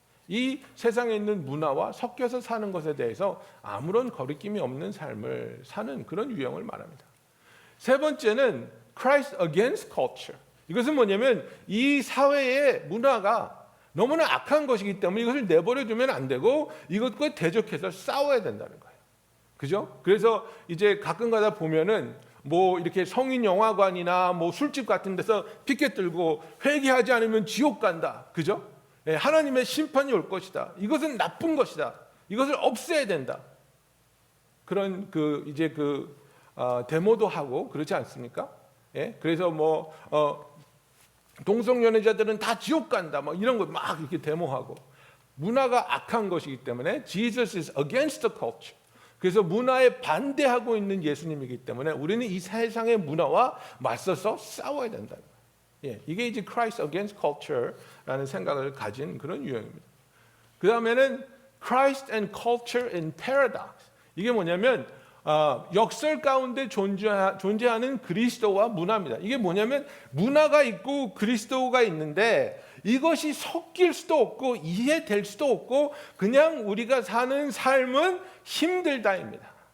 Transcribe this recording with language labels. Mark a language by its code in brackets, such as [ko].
[ko] 이 세상에 있는 문화와 섞여서 사는 것에 대해서 아무런 거리낌이 없는 삶을 사는 그런 유형을 말합니다. 세 번째는 [en] Christ against culture. [ko] 이것은 뭐냐면 이 사회의 문화가 너무나 악한 것이기 때문에 이것을 내버려 두면 안 되고 이것과 대적해서 싸워야 된다는 거예요. 그죠? 그래서 이제 가끔가다 보면은 뭐 이렇게 성인 영화관이나 뭐 술집 같은 데서 피켓 들고 회개하지 않으면 지옥 간다. 그죠? 하나님의 심판이 올 것이다. 이것은 나쁜 것이다. 이것을 없애야 된다. 그런 이제 데모도 하고 그렇지 않습니까? 예? 그래서 뭐 동성연애자들은 다 지옥 간다. 뭐 이런 거 막 이렇게 데모하고 문화가 악한 것이기 때문에 [en] Jesus is against the culture. [ko] 그래서 문화에 반대하고 있는 예수님이기 때문에 우리는 이 세상의 문화와 맞서서 싸워야 된다. 예, 이게 이제 [en] Christ against culture [ko] 라는 생각을 가진 그런 유형입니다. 그 다음에는 [en] Christ and culture in paradox. [ko] 이게 뭐냐면 역설 가운데 존재하는 그리스도와 문화입니다. 이게 뭐냐면 문화가 있고 그리스도가 있는데 이것이 섞일 수도 없고 이해될 수도 없고 그냥 우리가 사는 삶은 힘들다입니다.